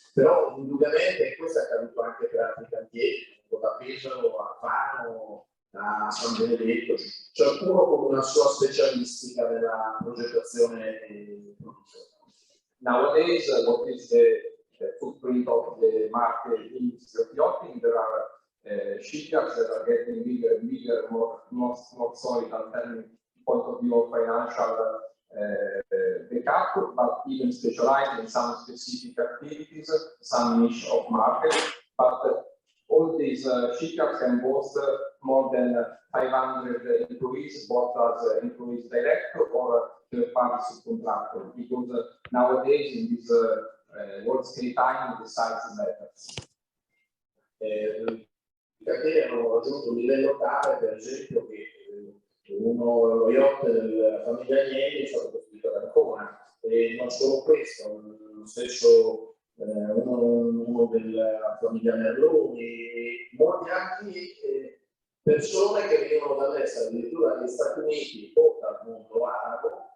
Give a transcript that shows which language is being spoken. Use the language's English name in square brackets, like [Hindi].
[Italian] Però indubbiamente questo è accaduto anche per altri cantieri, da Pesaro a Fano, a San Benedetto. Ciascuno con una sua specialistica nella progettazione e produzione. [English] Nowadays, what is the footprint of the market industry of yachting? There are shipyards that are getting bigger and bigger, not solely from point of view of financial backup, but even specialized in some specific activities, some niche of market. But all these shipyards can boast more than 500 employees, both as employees direct or third-party subcontractor, because nowadays in this world scale time the size matters. [Italian] I cantieri hanno raggiunto un livello tale, per esempio, che lo yacht della famiglia Agnelli è stato costruito ad Ancona, e non solo questo, lo stesso uno della famiglia Merloni, molti anche persone che venivano dall'estero, addirittura dagli Stati Uniti o dal mondo arabo,